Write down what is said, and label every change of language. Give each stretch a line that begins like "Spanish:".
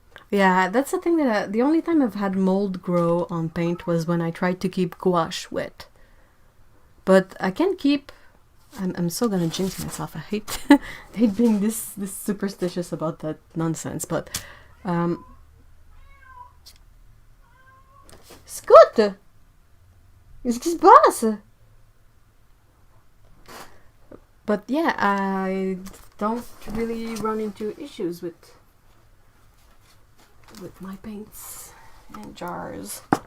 English: Yeah, that's the thing that the only time I've had mold grow on paint was when I tried to keep gouache wet. But I can keep. I'm so gonna jinx myself. I hate hate being this superstitious about that nonsense. But Scott,
French: qu'est-ce qui se passe?
English: But yeah, I don't really run into issues with my paints and jars.